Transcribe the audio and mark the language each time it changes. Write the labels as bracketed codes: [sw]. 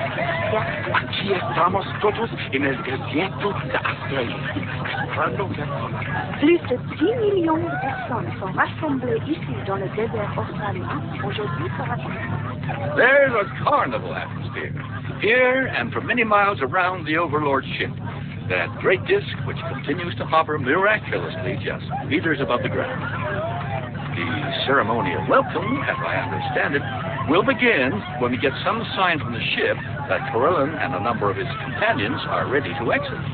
[es] Aquí estamos todos en el desierto de Australia, esperando ver cómo. [fr] Plus de 10 millions de personnes sont rassemblées ici dans le désert australien aujourd'hui pour attendre. [en] There's a carnival atmosphere, here and for many miles around the Overlord ship. That great disk which continues to hover miraculously just meters above the ground. The ceremonial welcome, as I understand it, will begin when we get some sign from the ship that Carellin and a number of his companions are ready to exit.